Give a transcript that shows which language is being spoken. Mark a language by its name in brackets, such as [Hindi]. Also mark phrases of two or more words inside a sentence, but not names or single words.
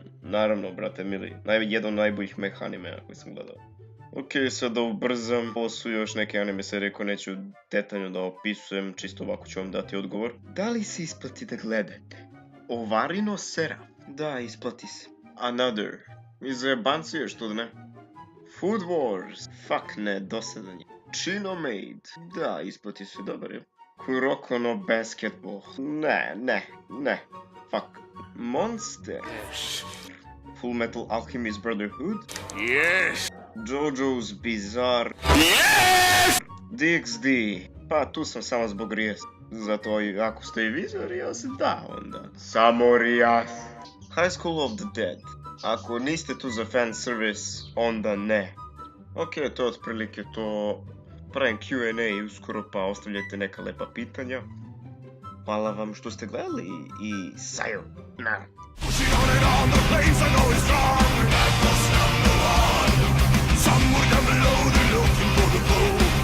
[Serbian] Naravno, brate mili, jedan od najboljih mech animea koji sam gledao. Ok, sad da ubrzam, ovo su još neke anime serije koje neću detaljno da opisujem, čisto ovako ću vam dati odgovor. Da li se isplati da gledate Ovarino Seraph? Da, isplati se. Another. Iz jebancije, što da ne? Food Wars. [English] Fuck ne, [Serbian] dosadan je. Chino Maid. Da, isplati se, dobar je. Kuroko no Basketball. Ne. Fuck. Monster. Full Metal Alchemist Brotherhood. Yes! JoJo's Bizarre. Yes! DxD. Pa tu sam samo zbog Rijas. Zato ako ste i vi za Rijas, da onda. Samo Rijas. High School of the Dead. Ako niste tu za [English] fan service, [Serbian] onda ne. Ok, to je otprilike to. Pravim Q&A uskoro, pa ostavljajte neka lepa pitanja. Hvala vam što ste gledali i sayonara. [English] Somewhere down below, they're looking for the gold.